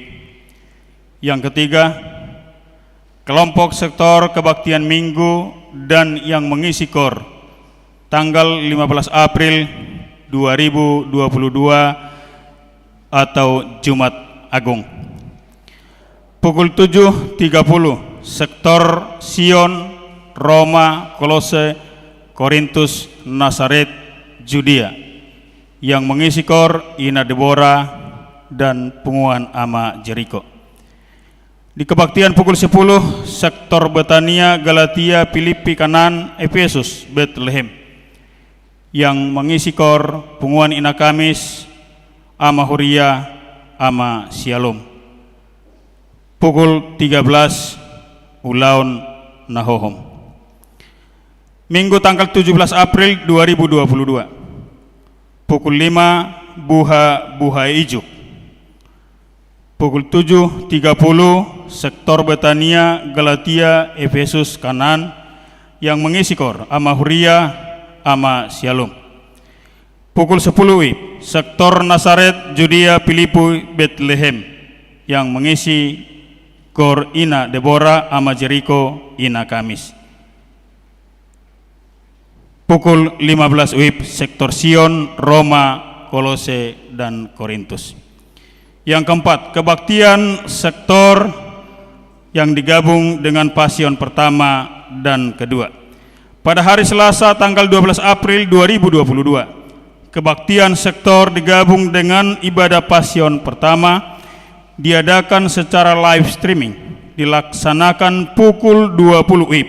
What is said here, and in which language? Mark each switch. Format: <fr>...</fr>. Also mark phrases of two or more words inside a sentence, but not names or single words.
<id>Yang ketiga, kelompok sektor kebaktian minggu dan yang mengisi KOR tanggal 15 April 2022 atau Jumat Agung. Pukul 7.30 sektor Sion, Roma, Kolose, Korintus, Nazaret, Judea. Yang mengisi KOR Ina Deborah dan Punguan Ama Jeriko. Di kebaktian pukul 10 sektor Betania, Galatia, Filipi, Kanan, Efesus, Bethlehem. Yang mengisi KOR Punguan Ina Kamis, Ama Huria, Ama Shalom. Pukul 13 Ulaun Nahohom. Minggu tanggal 17 April 2022. Pukul 5 Buha Ijuk. Pukul 7.30 sektor Betania, Galatia, Efesus, Kanan. Yang mengisi KOR Ama Huria, Ama Shalom. Pukul 10 WIB sektor Nazaret, Judea, Filipi, Bethlehem. Yang mengisi KOR Ina Deborah, Ama Jeriko, Ina Kamis. Pukul 15 WIB sektor Sion, Roma, Kolose, dan Korintus. Yang keempat, kebaktian sektor yang digabung dengan pasion pertama dan kedua. Pada hari Selasa tanggal 12 April 2022, kebaktian sektor digabung dengan ibadah pasion pertama diadakan secara live streaming, dilaksanakan pukul 20 WIB.</id>